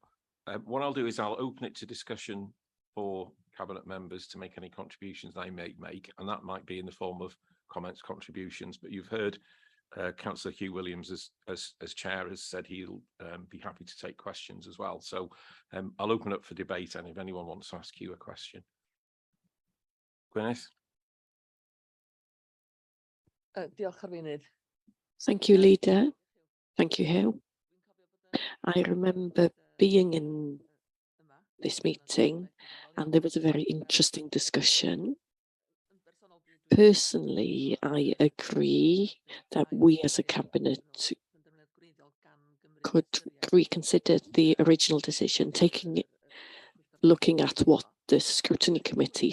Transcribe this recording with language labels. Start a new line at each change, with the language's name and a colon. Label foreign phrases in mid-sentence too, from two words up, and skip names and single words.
English: What I'll do is I'll open it to discussion for cabinet members to make any contributions they may make, and that might be in the form of comments, contributions. But you've heard Councillor Hugh Williams, as chair, has said he'll be happy to take questions as well. So I'll open up for debate, and if anyone wants to ask you a question. Gwyneth?
Welsh: Diolch Arweinydd.
English: Thank you, Leader. Thank you, Hugh. I remember being in this meeting, and there was a very interesting discussion. Personally, I agree that we as a cabinet could reconsider the original decision, looking at what the scrutiny committee felt.